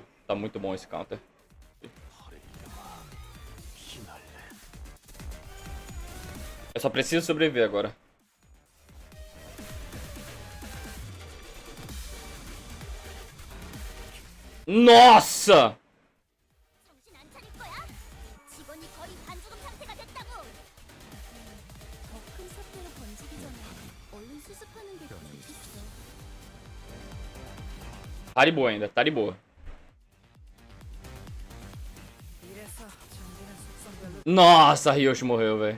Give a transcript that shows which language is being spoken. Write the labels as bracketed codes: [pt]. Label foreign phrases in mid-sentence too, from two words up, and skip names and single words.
[pt] Tá muito bom esse counter. Eu só preciso sobreviver agora. Nossa! [ko] 정신 안 차릴 거야? 직원이 거의 반죽음 상태가 됐다고. 더 큰 사태로 번지기 전에 얼른 수습하는 게 좋겠어. [pt] Tá de boa ainda, tá de boa. [ko] 이래서 전기는 속성별로 [pt] Nossa, Ryoshi morreu, velho.